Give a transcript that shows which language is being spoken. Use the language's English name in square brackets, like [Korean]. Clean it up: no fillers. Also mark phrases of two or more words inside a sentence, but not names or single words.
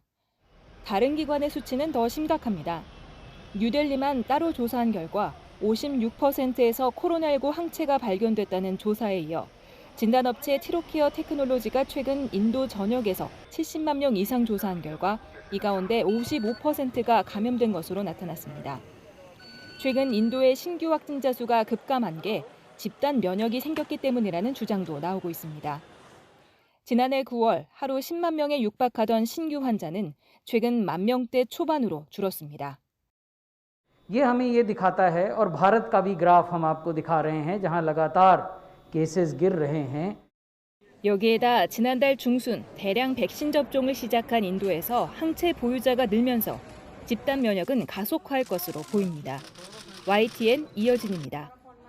[Korean] 다른 기관의 수치는 더 심각합니다. 뉴델리만 따로 조사한 결과 56%에서 코로나19 항체가 발견됐다는 조사에 이어 진단업체 티로케어 테크놀로지가 최근 인도 전역에서 70만 명 이상 조사한 결과 이 가운데 55%가 감염된 것으로 나타났습니다. 최근 인도의 신규 확진자 수가 급감한 게 집단 면역이 생겼기 때문이라는 주장도 나오고 있습니다. 지난해 9월 하루 10만 명에 육박하던 신규 환자는 최근 1만 명대 초반으로 줄었습니다. [Hindi] ये हमें ये दिखाता है और भारत का भी ग्राफ हम आपको दिखा रहे हैं जहां लगातार केसेस गिर रहे हैं. [Korean] 여기에다 지난달 중순 대량 백신 접종을 시작한 인도에서 항체 보유자가 늘면서 집단 면역은 가속화할 것으로 보입니다. YTN 이어진입니다.